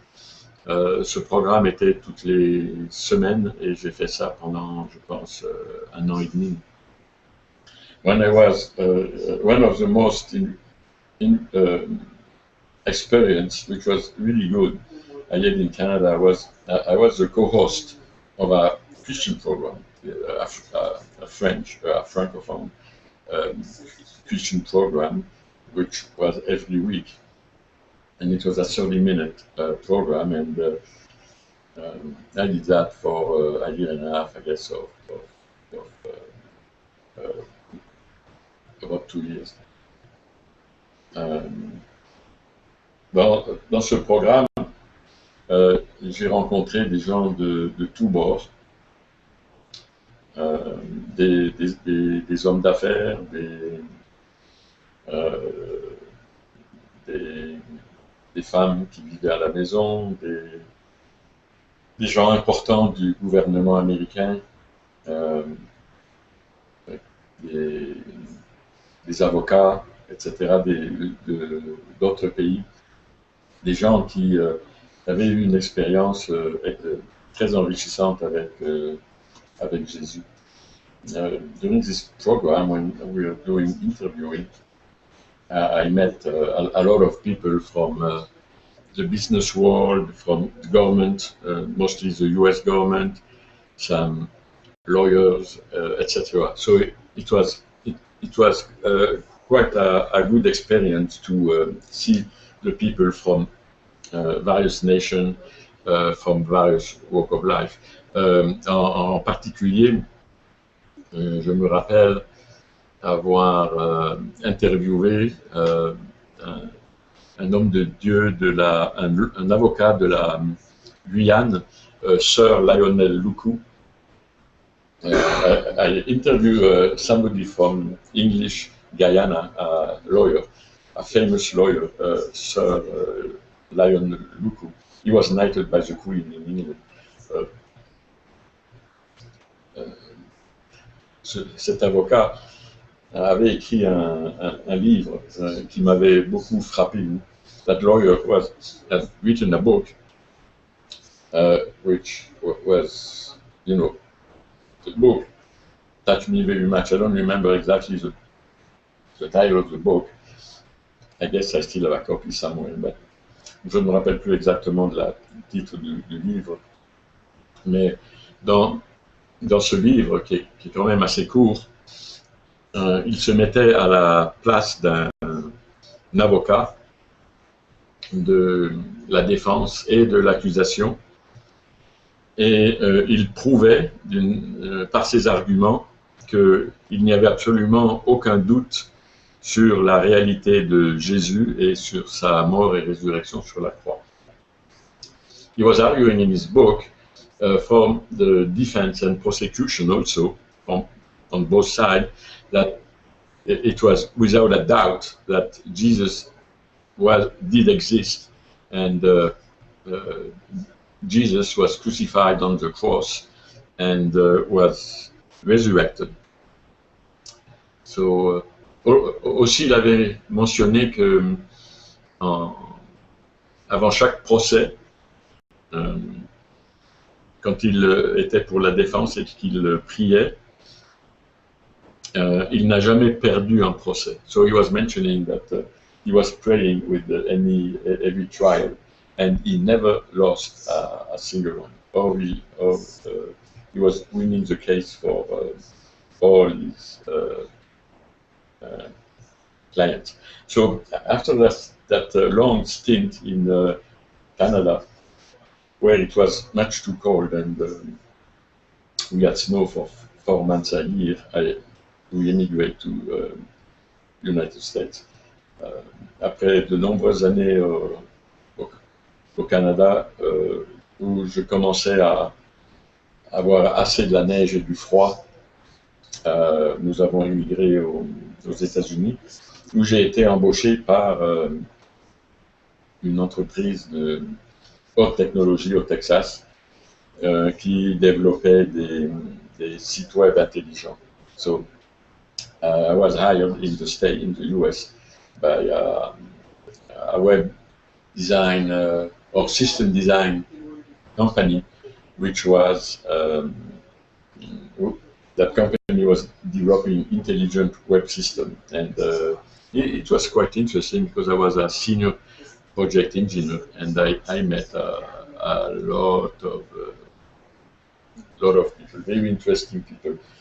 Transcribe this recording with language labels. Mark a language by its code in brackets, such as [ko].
[fr] Ce programme était toutes les semaines et j'ai fait ça pendant, je pense, 1 an et demi. [en] When I was one of the most experience, which was really good, I had in Canada, I was the co-host of a Christian program, a French, a Francophone Christian program, which was every week. And it was a 30-minute program, and I did that for a year and a half, I guess, about 2 years. [fr] Dans ce programme, j'ai rencontré des gens de tous bords, des hommes d'affaires, des femmes qui vivaient à la maison, des gens importants du gouvernement américain, des avocats, etc., d'autres pays, des gens qui avaient eu une expérience très enrichissante avec Jésus. [en] During this program, when we were doing interviewing, I met a lot of people from the business world, from the government, mostly the US government, some lawyers, etc. So it was quite a good experience to see the people from various nations, from various walks of life. [fr] En particulier, je me rappelle avoir interviewé un homme de Dieu, un avocat de la Guyane, Sir Lionel Luku. [en] I interviewed somebody from English Guyana, a lawyer, a famous lawyer, Sir Lionel Luku. He was knighted by the Queen in England. [fr] Cet avocat avait écrit un livre qui m'avait beaucoup frappé. [en] That lawyer had written a book which was, you know, the book touched me very much. I don't remember exactly the title of the book. I guess I still have a copy somewhere, but [fr] je ne me rappelle plus exactement du titre du livre. Mais dans ce livre, qui est quand même assez court, il se mettait à la place d'un avocat de la défense et de l'accusation, et il prouvait par ses arguments qu'il n'y avait absolument aucun doute sur la réalité de Jésus et sur sa mort et résurrection sur la croix. [en] He was arguing in his book from the defense and prosecution also, on both sides, that it was without a doubt that Jesus did exist, and Jesus was crucified on the cross and was resurrected. [fr] So, aussi, il avait mentionné que avant chaque procès, quand il était pour la défense et qu'il priait, il n'a jamais perdu un procès. [en] So he was mentioning that he was praying with every trial, and he never lost a single one. Or he was winning the case for all his clients. So after that long stint in Canada, where it was much too cold and we had snow for 4 months a year, we immigrated to United States. [fr] après de nombreuses années au Canada, où je commençais à avoir assez de la neige et du froid, nous avons immigré aux États-Unis, où j'ai été embauché par une entreprise de haute technologie au Texas qui développait des sites web intelligents. [en] So I was hired in the US by a web design or system design company, which was that company was developing intelligent web system, and it was quite interesting because I was a senior project engineer, and I met a lot of people, very interesting people.